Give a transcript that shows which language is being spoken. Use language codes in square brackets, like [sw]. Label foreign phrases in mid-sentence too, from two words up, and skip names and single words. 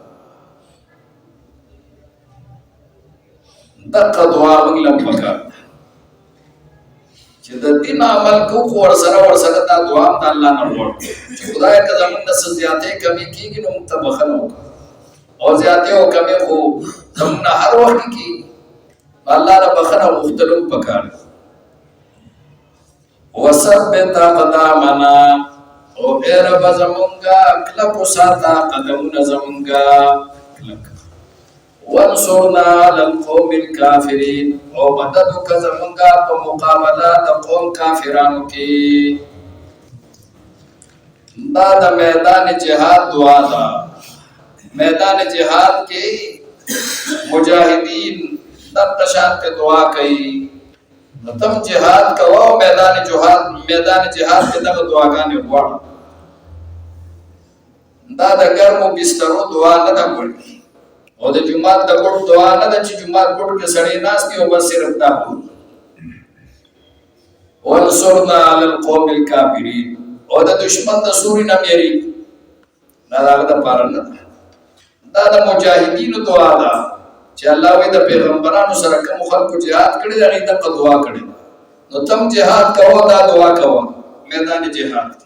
[ps] دغه دعا موږ له پکار چې د دین عمل کوو خو ورسره دا دعا هم د الله نه غواړو چې خدایه که زمونږ نه څه زیاتې کمې کېږي نو موږ ته بښنه وکړه او زیاتې او کمې خو زمونږ نه هر وخت کې کېږي الله نه بښنه غوښتل هم پکار [ar] وثبت اقدامنا [ps] او ای رب زمونږه کلک وساته قدمونه زمونږه کلک [ar] وانصرنا على القوم الكافرين [ps] او مدد وکړه زمونږه په مقابله د قوم کافرانو کې دا د میدان جهاد دعا ده میدان جهاد کې مجاهدین دغه شان ته دعا کوي نو تم جهاد کوه میدان جهاد کې دغه دعاګانې غواړه دا د ګرمو بسترو دعا نه ده غواړي او د جمعات د ګډ دعا نه ده چې جمعات ګډ کې سړی ناست دی او بس صرف دا وایي [ar] وانصرنا على القوم الكافرين [ps] او د دشمن د سوري نه یریږي دا هغه دپاره نه ده دا د مجاهدینو دعا ده چې الله وی د پیغمبرانو سره کوم خلکو جهاد کړی دی هغې دغه دعا کړې نو تم جهاد کوه دا دعا کوه میدان جهاد